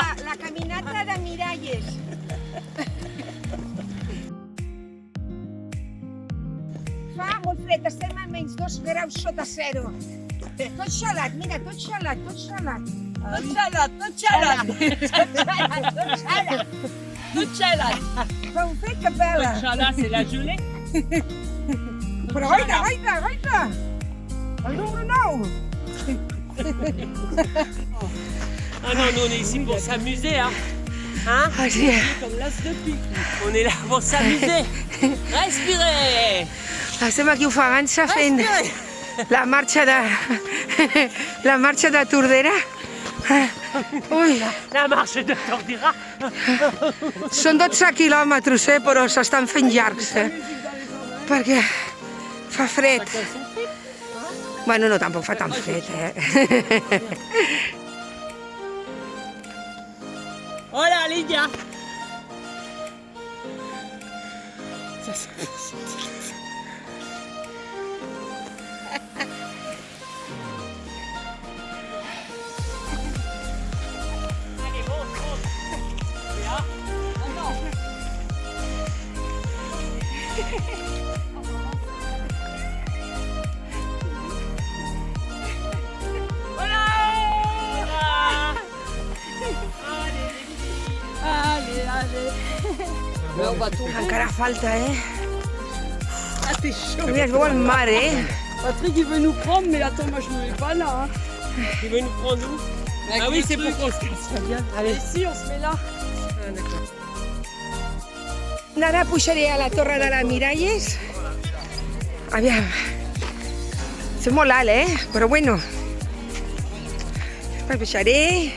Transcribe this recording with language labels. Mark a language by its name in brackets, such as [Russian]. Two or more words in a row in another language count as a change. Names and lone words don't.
[Catalan] la caminata de Miralles. Fa molt fred, estem a menys 2 graus sota zero. Tot xalat, mira, tot xalat, tot xalat. Tot xalat, tot xalat. Tot xalat. Fa un fred que pela. Tot xalat, [French] c'est la gelée. [Catalan] Però gaita, gaita, gaita. El número 9. [French] Ah non, nous on est ici pour s'amuser, hein. Hein? [Catalan] Ah, sí. [French] Comme l'as de pique. On est là pour s'amuser. Respirez. [Catalan] Estem aquí ofegant-se fent la marxa de Tordera. Ui, [French] La marche de Tordera. [Catalan] són 12 quilòmetres, però s'estan fent llargs, perquè fa fred. Bueno, no, tampoc fa tan fred, Hola, Lydia. [French] Allez, monte, monte. Là. Oh non. Voilà. Allez, allez. On va tout. [Catalan] Encara falta, [French] Ah, t'es chaud. [Catalan] Mira, es veu el mar, [French] Patrick, il veut nous prendre, mais attends, moi je me mets pas là. Hein. Il veut nous prendre où? Ah oui, c'est pour qu'on se casse pas bien. Allez, ici, on se met là. Ah, d'accord. [Catalan] Ara pujaré a la torre de la Miralles. Aviam. És molt alt, però bueno. Pujaré.